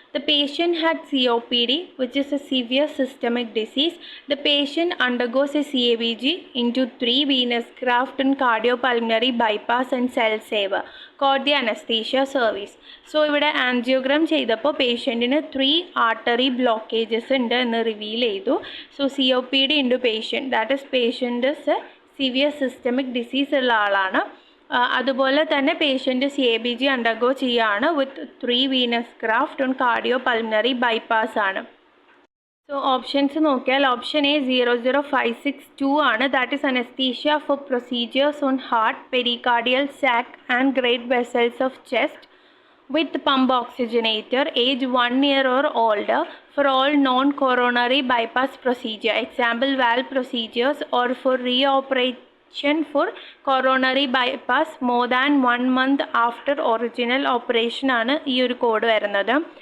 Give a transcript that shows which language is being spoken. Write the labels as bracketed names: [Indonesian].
[English] The patient had COPD, which is a severe systemic disease. The patient undergoes a CABG into 3 venous graft and cardiopulmonary bypass and cell saver. Got the anesthesia service. [Malayalam] So ഇവിടെ angiogram ചെയ്തപ്പോൾ പേഷ്യൻറ്റിന് 3 artery blockages ഉണ്ട് എന്ന് reveal ചെയ്തു. So COPD ഉണ്ട് patient, [English] that is patient is a severe systemic disease [Malayalam] ഉള്ള ആളാണ്. അതുപോലെ തന്നെ പേഷ്യൻ്റ് CABG അണ്ടർഗോ ചെയ്യുകയാണ് [English] with 3 venous graft on cardio pulmonary bypass [Malayalam] ആണ്. സോ ഓപ്ഷൻസ് നോക്കിയാൽ ഓപ്ഷൻ എ 00562 ആണ്. [English] that is anaesthesia for procedures on heart, pericardial sac and great vessels of chest with pump oxygenator, age 1 year or older, for all non-coronary bypass procedure, example valve procedures, or for reoperation for coronary bypass more than 1 month after original operation [Malayalam] ആണ് ഈ ഒരു code വരുന്നത്.